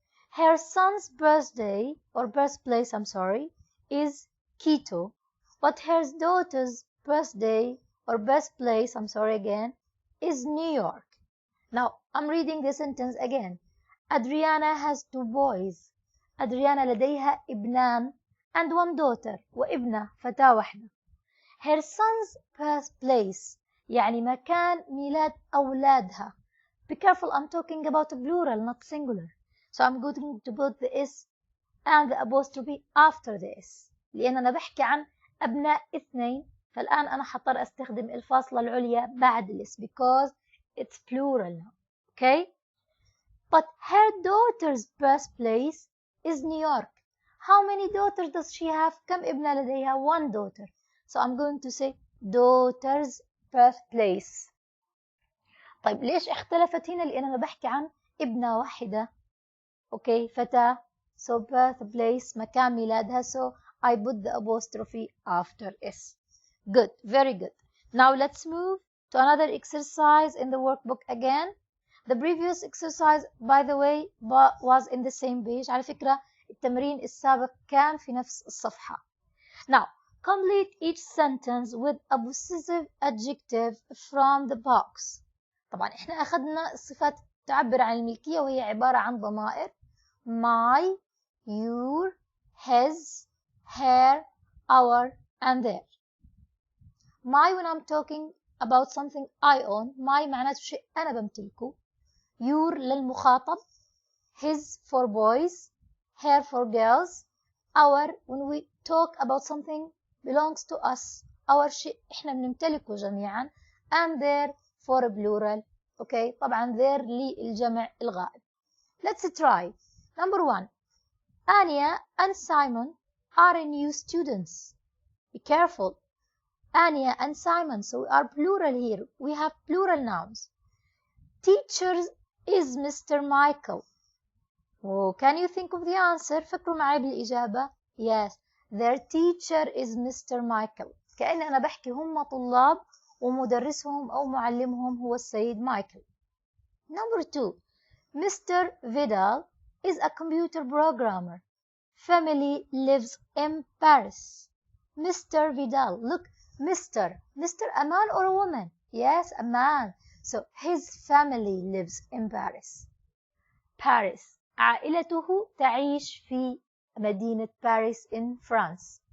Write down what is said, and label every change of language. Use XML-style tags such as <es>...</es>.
<en>Her son's birthday, or birthplace, is Quito. But her daughter's birthday, or birthplace, is New York. Now, I'm reading the sentence again. Adriana has 2 boys.</en> <ar>Adriana لديها ابنان</ar> <en>and 1 daughter</en> <ar>وابنة فتاة واحدة.</ar> <en>Her son's birthplace</en> <ar>يعني مكان ميلاد أولادها.</ar> <en>Be careful, I'm talking about plural, not singular. So I'm going to put the S and the apostrophe after the S.</en> <ar>لأن أنا بحكي عن أبناء 2, فالآن أنا حضطر أستخدم الفاصلة العليا بعد الإس</ar> <en>because it's plural now. Okay? But her daughter's birthplace is New York. How many daughters does she have?</en> <ar>كم ابنة لديها?</ar> <en>1 daughter. So I'm going to say daughter's birthplace.</en> <ar>طيب ليش اختلفت هنا؟ لأن أنا بحكي عن ابنة واحدة. Okay, فتاة.</ar> <en>So birthplace</en> <ar>مكان ميلادها.</ar> <en>So I put the apostrophe after S. Good, very good. Now let's move to another exercise in the workbook again. The previous exercise, by the way, was in the same page.</en> <ar>على فكرة التمرين السابق كان في نفس الصفحة.</ar> <en>Now, complete each sentence with a possessive adjective from the box.</en> <ar>طبعا احنا أخذنا الصفات تعبر عن الملكية وهي عبارة عن ضمائر</ar> <en>my, your, his, her, our, and their. My when I'm talking about something I own, my</en> <ar>معناته شيء أنا بمتلكه.</ar> <en>Your للمخاطب. His for boys. Her for girls. Our when we talk about something belongs to us.</en> <ar>Our شيء إحنا بنمتلكه جميعا.</ar> <en>And their for plural. Okay.</en> <ar>طبعا their للجمع الغائب.</ar> <en>Let's try. Number 1. Anya and Simon are new students. Be careful. Anya and Simon. So we are plural here. We have plural nouns. Teacher is Mr. Michael. Oh, can you think of the answer?</en> <ar>فكروا معي بالإجابة.</ar> <en>Yes, their teacher is Mr. Michael.</en> <ar>كأن أنا بحكي هم طلاب ومدرسهم أو معلمهم هو السيد مايكل.</ar> <en>Number 2. Mr. Vidal is a computer programmer. Family lives in Paris. Mr. Vidal. Look, Mr. Mr. a man or a woman? Yes, a man. So his family lives in Paris. Paris.</en> <ar>عائلته تعيش في مدينة باريس</ar> <en>in France.</en>